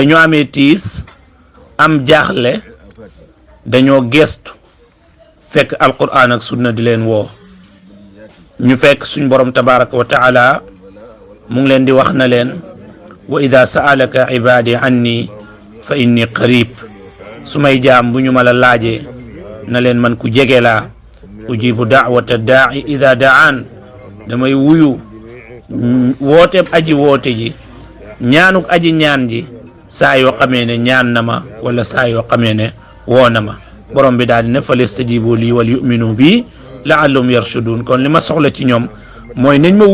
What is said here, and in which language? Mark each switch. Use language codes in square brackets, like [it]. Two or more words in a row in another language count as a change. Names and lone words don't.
[wo] ñu amee tiis am jaaxle dañoo gestu fekk alquran ak sunna di leen woo ñu fekk suñ borom [ar] تبارك وتعالى [wo] mu ngi leen di wax na leen [ar] وإذا سألك عبادي عني فإني قريب [wo] su may jaam bu ñu ma la laajee na leen man ku jege laa ujibu [ar] دعوة الداع إذا دعان [wo] damay wuyu woote aji woote ji ñaanuk aji ñaan ji saa yoo xamee ne ñaan na ma wala saa yoo xamee ne woo na ma borom bi daal di ne [ar] فليستجيبوا لي وليؤمنوا بي لعلهم يرشدون [wo] kon li ma soxla ci ñoom mooy nañ ma